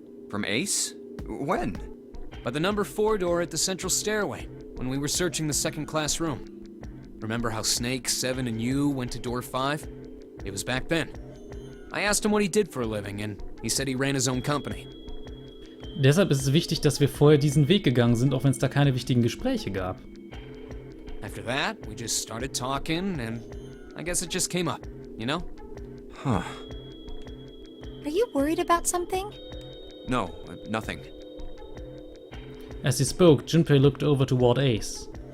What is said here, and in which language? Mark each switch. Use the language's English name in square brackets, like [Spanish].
[English] From Ace? When? By the number 4 door at the central stairway, when we were searching the second-class room. Remember how Snake, 7, and you went to door 5? It was back then. I asked him what he did for a living, and he said he ran his own company. [German] Deshalb ist es wichtig, dass wir vorher diesen Weg gegangen sind, auch wenn es da keine wichtigen Gespräche gab. [English] After that, we just started talking, and I guess it just came up, you know? Huh. Are you worried about something? No, nothing. As he spoke, Junpei looked over toward Ace.